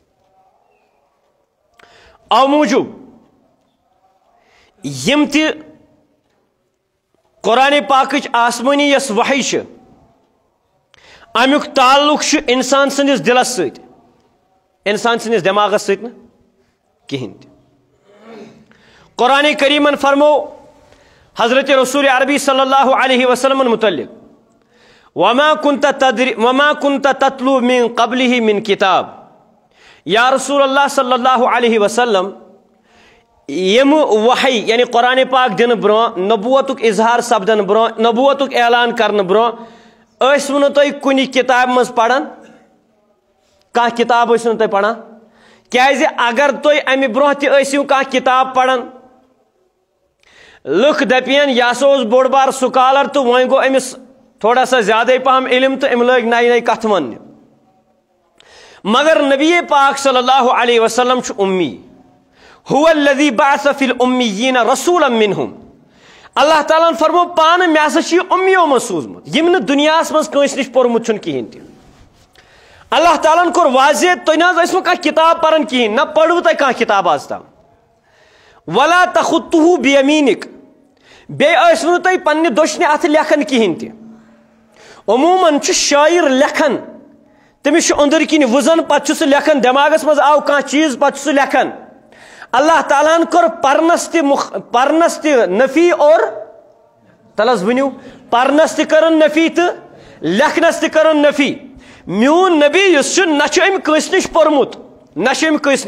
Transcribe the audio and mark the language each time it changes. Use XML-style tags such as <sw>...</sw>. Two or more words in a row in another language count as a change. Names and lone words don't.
<ks>او موجوب یم تہ قرآن پاکچ آسمانی یس وحی امیک تعلق انسان سندس دلس ست۔ انسان سندس دماغس ست کہین تہ قرآن کریمن فرمو حضرت رسول عربی صلی اللہ علیہ وسلم متعلق</ks> <ar>وما كنت تتلو من قبله من کتاب</ar> <ks>یا رسول اللہ صلی اللہ علیہ وسلم یم وحی یعنی قرآن پاک دن برو نبوتک اظہار سپدن برو نبوتک اعلان کرن برو ٲسوٕ نہٕ تُہۍ کُنہِ کتاب منٛز پران کانٛہہ کتاب ٲسِو نہٕ تُہۍ پران کیازِ اگر تُہۍ امہِ برونٛہہ تہِ ٲسِو کانٛہہ کتاب پران لُکھ دپین یہِ ہسا اوس بوٚڑ بار سکالر تہٕ وۄنۍ گوٚو أمِس</ks> <ur>تھوڑا سا زیادے</ur> <ks>پہم علم تہٕ أمۍ لٲگۍ نَیہِ نَیہِ کتھٕ وننہِ مگر نبی پاک صلی اللہ علیہ وسلم چھُ اُمی</ks> <ar>هو الذي بعث في الأميين رسولا منهم</ar> <ks>اللہ تعالیٰ فرمو پانہٕ مےٚ ہسا چھُ یہِ اُمیو منٛز سوٗزمُت یِم نہٕ دُنیاہس منٛز کٲنٛسہِ نِش پوٚرمُت چھُنہٕ کِہینۍ تہِ اللہ تعالیٰ ہن کوٚر واضح تُہۍ نہ حظ ٲسوٕ کانٛہہ کِتاب پران کِہینۍ نہ پٔروٕ تۄہہِ کانٛہہ کِتاب آز تام</ks> <ar>ولا تخطه بيمينك</ar> <ks>بیٚیہِ ٲسوٕ نہٕ تُہۍ پننہِ دٔچھنہِ اَتھٕ لیکھان کِہینۍ تہِ عموٗمن چھُ شٲعر لیکھان تٔمِس چھُ أنٛدٕرۍ کِنۍ وٕزن پتہٕ چھُ سُہ لیکھان دٮ۪ماغس منٛز آو کانٛہہ چیٖز پتہٕ چھُ سُہ لیکھان اللہ تعالیٰ ہن کوٚر پرنس تہِ نفی اور تل حظ ؤنِو پرنس تہِ کٔرٕن نفی تہٕ لیکھنس تہِ کٔرٕن نفی میون نبی یُس چھُ نہ چھُ أمۍ کٲنٛسہِ نِش پوٚرمُت نہ چھُ أمۍ کٲنٛسہِ</ks>